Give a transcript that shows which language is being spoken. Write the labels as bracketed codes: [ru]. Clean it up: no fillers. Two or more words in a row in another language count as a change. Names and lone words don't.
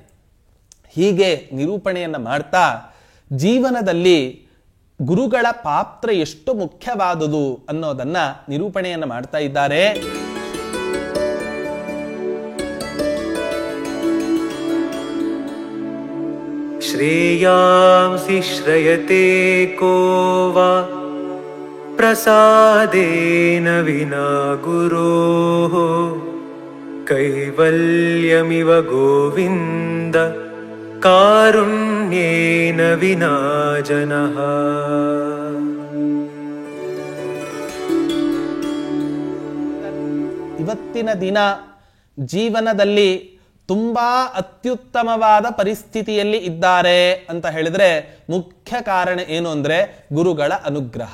[kn] ಹೀಗೆ ನಿರೂಪಣೆಯನ್ನ ಮಾಡ್ತಾ ಜೀವನದಲ್ಲಿ ಗುರುಗಳ ಪಾತ್ರ ಎಷ್ಟು ಮುಖ್ಯವಾದುದು ಅನ್ನೋದನ್ನ ನಿರೂಪಣೆಯನ್ನ ಮಾಡ್ತಾ ಇದ್ದಾರೆ. [sa] ಶ್ರೇಯಾಂಸಿ ಶ್ರಯತೆ ಕೋ ವಾ ಪ್ರಸಾದೇನ ವಿನಾ ಗುರೋಃ ಕೈವಲ್ಯಮಿವ ಗೋವಿಂದ ಕಾರುಣ್ಯೇನ ವಿನಾ ಜನಃ. [kn] ಇವತ್ತಿನ ದಿನ ಜೀವನದಲ್ಲಿ ತುಂಬಾ ಅತ್ಯುತ್ತಮವಾದ ಪರಿಸ್ಥಿತಿಯಲ್ಲಿ ಇದ್ದಾರೆ ಅಂತ ಹೇಳಿದ್ರೆ ಮುಖ್ಯ ಕಾರಣ ಏನು ಅಂದ್ರೆ ಗುರುಗಳ ಅನುಗ್ರಹ.